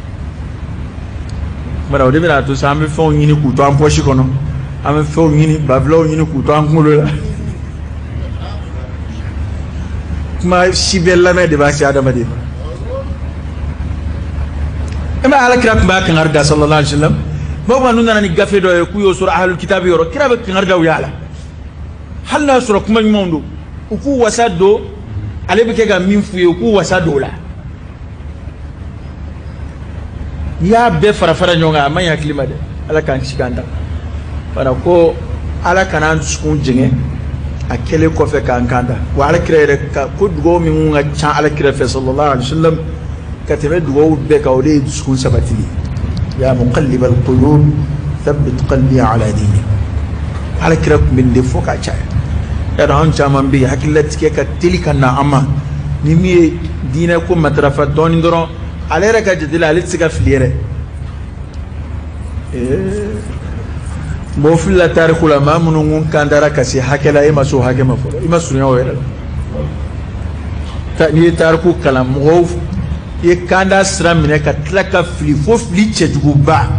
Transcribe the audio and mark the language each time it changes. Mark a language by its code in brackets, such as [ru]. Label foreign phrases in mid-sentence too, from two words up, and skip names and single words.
[bm] o de bɛna to sa an bɛ fɛnw ɲini k'u to an pɔsi kɔnɔ an bɛ fɛnw ɲini bafilaw ɲini k'u to an kunkolo la kuma si bɛɛ lamɛn de b'a se adamaden ma e ma alakira tun b'a kankari da [ar] صلى الله عليه وسلم [bm] bawo n'u nana ni gafe dɔ ye k'u y'o sɔrɔ [ar] أهل الكتاب [bm] yɔrɔ kira bɛ kankari da u y'a la hali n'a sɔrɔ kuma ɲumanw don u k'u wasa don ale bɛ kɛ ka min f'u ye u k'u wasa don o la n'i y'a bɛɛ fara ɲɔgɔn kan a man ɲi hakili ma dɛ ala k'an kisi k'an ta fana ko ala kana an dusukun jɛngɛ a kɛlen kɔfɛ k'an kan ta wa alakira yɛrɛ ka ko dugawu min ka ca alakira fɛ [ar] صلى الله عليه وسلم [bm] ka tɛmɛ dugawu bɛɛ kan o de ye dusukun sabatili [ar] يا مقلب القلوب ثبت قلبي على دينك [bm] alakira tun bɛ nin de fɔ ka caya yadɔ anw caman bɛ yen hakililatigɛ ka teli ka na an ma ni min ye diinɛ ko matarafa dɔɔnin dɔrɔn ale yɛrɛ ka jate la ale tɛ se ka fili yɛrɛ mɔgɔ filila tariku la maa minnu kun kantara ka se hakɛ la e ma se o hakɛ ma fɔlɔ i ma surunya o yɛrɛ la n'i ye tariku kalan mɔgɔw i ye kanda sira minɛ ka tila ka fili fo fili cɛjuguba